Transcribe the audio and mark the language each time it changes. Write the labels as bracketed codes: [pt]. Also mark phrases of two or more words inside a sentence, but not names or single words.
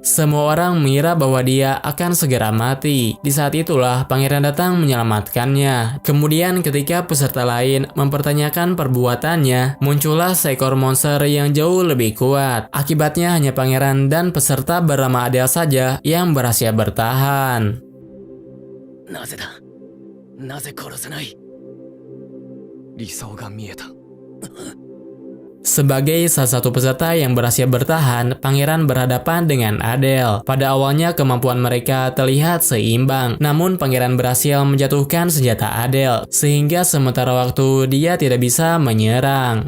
[id] Semua orang mengira bahwa dia akan segera mati. Di saat itulah pangeran datang menyelamatkannya. Kemudian ketika peserta lain mempertanyakan perbuatannya, muncullah seekor monster yang jauh lebih kuat. Akibatnya hanya pangeran dan peserta bernama Adele saja yang berhasil bertahan. [ja] なぜだ？なぜ殺せない？理想が見えた。 [id] Sebagai salah satu peserta yang berhasil bertahan, pangeran berhadapan dengan Adele. Pada awalnya kemampuan mereka terlihat seimbang, namun pangeran berhasil menjatuhkan senjata Adele, sehingga sementara waktu dia tidak bisa menyerang.